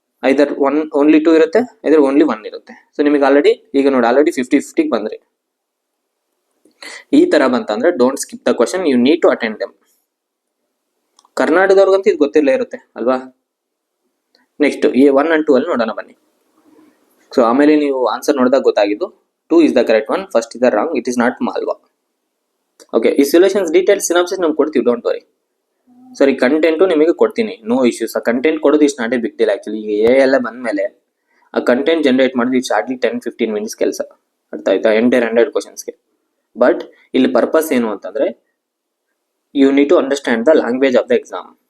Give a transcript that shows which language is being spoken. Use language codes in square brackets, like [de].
[kn] ಐದರ್ only 2 ಇರುತ್ತೆ, ಐದರ್ only 1 ಇರುತ್ತೆ. So ನಿಮಗೆ ಈಗ ನೋಡಿ ಆಲ್ರೆಡಿ 50-50 ಬಂದ್ರಿ. ಈ ತರ ಬಂತಂದ್ರೆ [en] Don't skip the question, you need to attend them. [kn] ಕರ್ನಾಟಕದವ್ರಿಗಂತೂ ಇದು ಗೊತ್ತಿರಲೇ ಇರುತ್ತೆ ಅಲ್ವಾ? ನೆಕ್ಸ್ಟ್ A1 and 2 ಅಲ್ಲಿ ನೋಡೋಣ ಬನ್ನಿ. [en] so [kn] ಆಮೇಲೆ ನೀವು ಆನ್ಸರ್ ನೋಡಿದಾಗ ಗೊತ್ತಾಗಿದ್ದು [en] 2 is the correct one, first is the wrong, it is not Malwa. [kn] Okay, ಈ ಸೊಲ್ಯೂಷನ್ಸ್ ಡೀಟೇಲ್ ಸಿನಾಪ್ಸಿಸ್ ನಮ್ಗೆ ಕೊಡ್ತೀವಿ, ಡೋಂಟ್ ವರಿ. ಸರಿ, ಕಂಟೆಂಟು ನಿಮಗೆ ಕೊಡ್ತೀನಿ, ನೋ ಇಶ್ಯೂಸ್. ಆ ಕಂಟೆಂಟ್ ಕೊಡೋದು [en] is not a big deal [kn] actually. ಎಲ್ಲ ಬಂದ್ಮೇಲೆ ಆ ಕಂಟೆಂಟ್ ಜನರೇಟ್ ಮಾಡೋದು [en] it's hardly [kn] 10-15 ಮಿನಿಟ್ಸ್ ಕೆಲಸ. ಅರ್ಥ ಆಯ್ತಾ? 100 ಕ್ವಶನ್ಸ್ಗೆ. [en] but [kn] ಇಲ್ಲಿ ಪರ್ಪಸ್ ಏನು ಅಂತಂದ್ರೆ [en] You need to understand the language of the exam.